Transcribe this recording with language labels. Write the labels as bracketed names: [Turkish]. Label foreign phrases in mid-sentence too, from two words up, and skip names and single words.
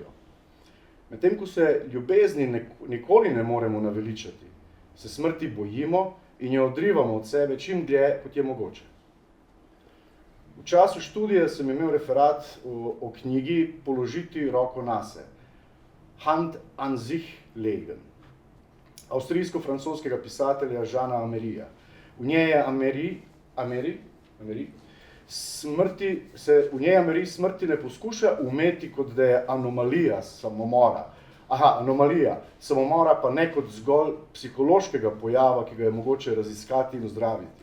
[Slovenian] Medtem ko se ljubezni nikoli ne moremo naveličati, se smrti bojimo in jo odrivamo od sebe čim dlje, kot je mogoče. V času študija sem imel referat o knjigi Položiti roko nase, Hand an sich legen, avstrijsko-francoskega pisatelja Jeana Améryja. V njej je Améry smrti ne poskuša umeti, kot da je anomalija samomora. Anomalija samomora pa ne kot zgolj psihološkega pojava, ki ga je mogoče raziskati in ozdraviti.